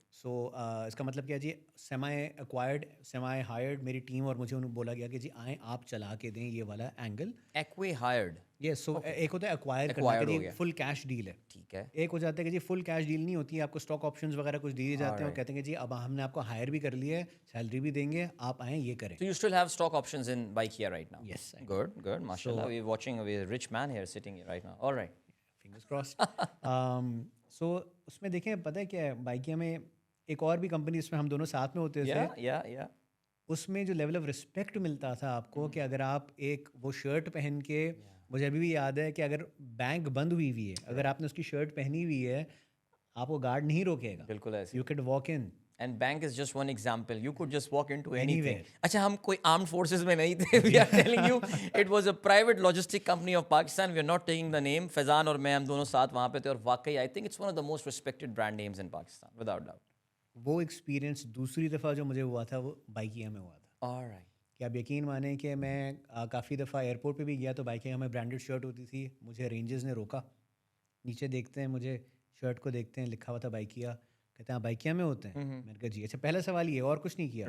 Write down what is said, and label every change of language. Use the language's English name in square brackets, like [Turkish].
[Urdu] سو اس کا مطلب کیا جی, سیمائی ہائرڈ میری ٹیم, اور مجھے انہیں بولا گیا کہ جی آئیں آپ چلا کے دیں یہ والا اینگل. [English] Acquired. Yes. [Urdu] سو ایک ہوتا ہے ایکوائر کرنا کہ جی فل کیش ڈیل ہے. ٹھیک ہے. ایک ہو جاتا ہے کہ جی فل کیش ڈیل نہیں ہوتی ہے, آپ کو اسٹاک آپشنز وغیرہ کچھ دیے جاتے ہیں, اور کہتے ہیں کہ جی اب ہم نے آپ کو ہائر بھی کر لیا ہے, سیلری بھی دیں گے, آپ آئیں یہ کریں. [English] So you still have stock options in Baikia right now? Yes. I Good. Mashallah, we're watching a rich man here sitting here right now. All right. Fingers crossed. [Urdu] So اس میں دیکھیں پتہ ہے کیا ہے, بائیکیا میں ایک اور بھی کمپنی اس میں ہم دونوں ساتھ میں ہوتے تھے. [English] Yeah. [Urdu] اس میں جو لیول آف رسپیکٹ ملتا تھا آپ کو, کہ اگر آپ ایک وہ شرٹ پہن کے, مجھے ابھی بھی یاد ہے کہ اگر بینک بند ہوئی ہوئی ہے, اگر آپ نے اس کی شرٹ پہنی ہوئی ہے, آپ کو گارڈ نہیں روکے گا. بالکل ایسے. [English] You could walk in. And bank is just one example. You could just walk into anything. [Urdu] اچھا ہم کوئی armed forces میں نہیں تھے. [English] We are telling you it was a private logistic company of Pakistan. We are not taking the name. [Urdu] فیضان اور میں ہم دونوں ساتھ وہاں پہ تھے, اور واقعی [English] I think it's one of the most respected brand names in Pakistan without doubt. [Urdu] وہ ایکسپیرینس دوسری دفعہ جو مجھے ہوا تھا وہ بائیکیا میں ہوا تھا. [English] All right. [Urdu] کہ آپ یقین مانیں کہ میں کافی دفعہ ایئرپورٹ پہ بھی گیا تو بائکیا میں برانڈیڈ شرٹ ہوتی تھی, مجھے رینجرز نے روکا, نیچے دیکھتے ہیں مجھے شرٹ کو دیکھتے ہیں, لکھا ہوا تھا بائکیا, کہتے ہیں آپ بائکیا میں ہوتے ہیں؟ میں نے کہا جی. اچھا پہلا سوال یہ, اور کچھ نہیں کیا؟